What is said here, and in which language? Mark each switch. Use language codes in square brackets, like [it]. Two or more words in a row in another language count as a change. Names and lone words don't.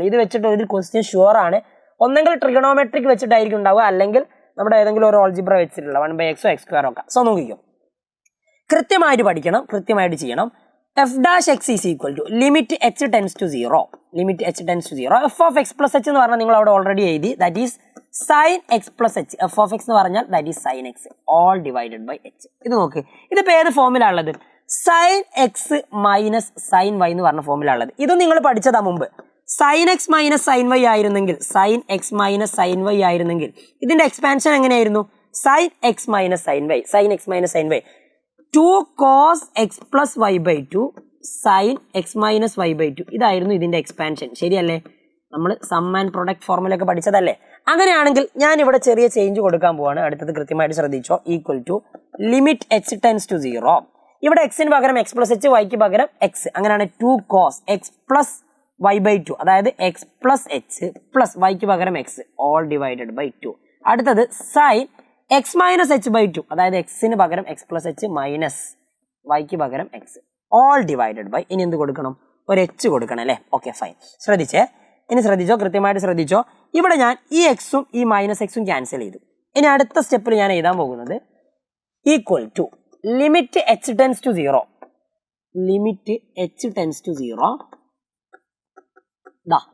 [ml] ഇത് വെച്ചിട്ട് ഒരു [en] question sure [ml] ആണ്. ഒന്നെങ്കിൽ ട്രിഗണോമെട്രിക് വെച്ചിട്ടായിരിക്കും ഉണ്ടാവുക, അല്ലെങ്കിൽ നമ്മുടെ ഏതെങ്കിലും ഒരു ഓൾജിബ്ര വെച്ചിട്ടുള്ള 1/x x² ഒക്കെ. സോ നോക്കിക്കോ, കൃത്യമായിട്ട് പഠിക്കണം, കൃത്യമായിട്ട് ചെയ്യണം. f'(x) = [en] limit h tends to 0 [ml] f(x + h) എന്ന് പറഞ്ഞാൽ നിങ്ങൾ അവിടെ ഓൾറെഡി എഴുതി, [en] that is sin x + h. f(x) [ml] എന്ന് പറഞ്ഞാൽ [en] that is sin x all divided by h. [ml] ഇത് നോക്ക്, ഇതിപ്പോ ഏത് ഫോമിലാണ് ഉള്ളത്, sin x - sin y എന്ന് പറഞ്ഞ ഫോമിലാണ് ഉള്ളത്. ഇത് നിങ്ങൾ പഠിച്ചതാ മുമ്പ്. sin x - sin y ആയിരുന്നെങ്കിൽ, sin x - sin y ആയിരുന്നെങ്കിൽ ഇതിന്റെ എക്സ്പാൻഷൻ എങ്ങനെയായിരുന്നു, [en] sin x - sin y, sin x - sin y 2 cos x + y/2 sin x - y/2. [ml] ഇതായിരുന്നു ഇതിന്റെ എക്സ്പാൻഷൻ, ശരിയല്ലേ? നമ്മൾ [en] sum and product formula [ml] ഒക്കെ പഠിച്ചതല്ലേ? അങ്ങനെയാണെങ്കിൽ ഞാൻ ഇവിടെ ചെറിയ ചേഞ്ച് കൊടുക്കാൻ പോവാണ്. അടുത്തത് കൃത്യമായിട്ട് ശ്രദ്ധിച്ചോ, = [en] limit h tends to 0. [ml] ഇവിടെ എക്സിന് പകരം x + h, വൈക്ക് പകരം x. അങ്ങനെയാണ് 2 cos x + y/2, അതായത് x + h പ്ലസ് വൈക്ക് പകരം x [en] all divided by 2. [ml] അടുത്തത് sin x - h/2, അതായത് എക്സിന് പകരം x + h മൈനസ് വൈക്ക് പകരം [en] x all divided by [ml] ഇനി എന്ത് കൊടുക്കണം ഒരു എച്ച് കൊടുക്കണം അല്ലേ [en] okay fine [ml] ശ്രദ്ധിച്ചേ ഇനി ശ്രദ്ധിച്ചോ കൃത്യമായിട്ട് ശ്രദ്ധിച്ചോ ഇവിടെ ഞാൻ ഈ എക്സും ഈ മൈനസ് എക്സും ക്യാൻസൽ ചെയ്തു ഇനി അടുത്ത സ്റ്റെപ്പിൽ ഞാൻ എഴുതാൻ പോകുന്നത് [en] equal to limit h tends to 0 limit h tends to 0 [ml] ദാ